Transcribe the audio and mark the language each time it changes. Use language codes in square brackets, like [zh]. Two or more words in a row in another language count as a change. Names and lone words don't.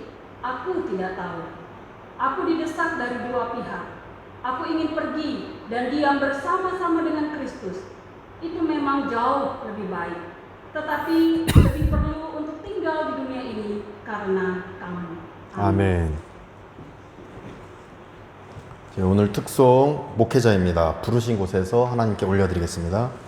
[id] Aku tidak tahu. Aku didesak dari dua pihak. Aku ingin pergi dan diam bersama-sama dengan Kristus. Itu memang jauh lebih baik. Tetapi lebih perlu untuk tinggal di dunia ini karena kamu. [ko] 아멘. 오늘 특송 목회자입니다. 부르신 곳에서 하나님께 올려드리겠습니다.